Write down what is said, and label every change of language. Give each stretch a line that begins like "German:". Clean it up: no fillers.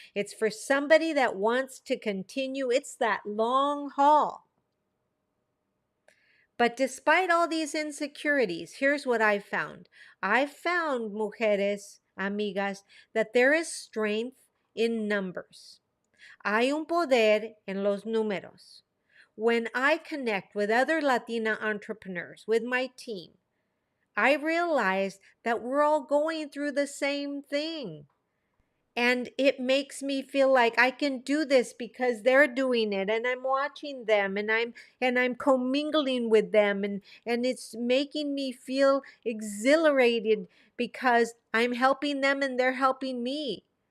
English: It's for somebody that wants to continue. It's that long haul. But despite all these insecurities, here's what I found. I found,
Spanish: mujeres, amigas,
English: that there is strength in numbers.
Spanish: Hay un poder en los números.
English: When I connect with other Latina entrepreneurs, with my team, I realized that we're all going through the same thing. And it makes me feel like I can do this because they're doing it, and I'm watching them, and I'm commingling with them, and it's making me feel exhilarated because I'm helping them and they're helping me.